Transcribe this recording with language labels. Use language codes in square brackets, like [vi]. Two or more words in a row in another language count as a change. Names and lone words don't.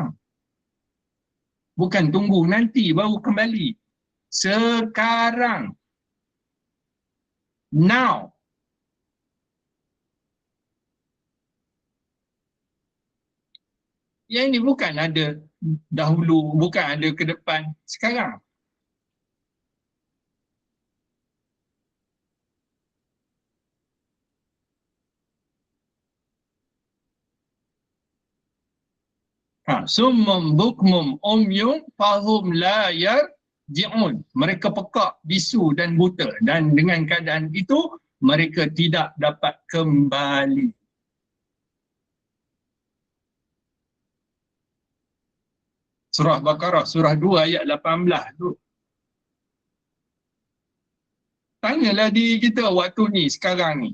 [ms] Bukan tunggu nanti baru kembali. Sekarang. Now. Yang ini bukan ada dahulu, bukan ada ke depan. Sekarang. [ar] صم بكم عمي فهم لا يرجعون. [ms] Mereka pekak, bisu dan buta. Dan dengan keadaan itu, mereka tidak dapat kembali. Surah Baqarah, surah 2 ayat 18 tu. Tanyalah diri kita waktu ni, sekarang ni.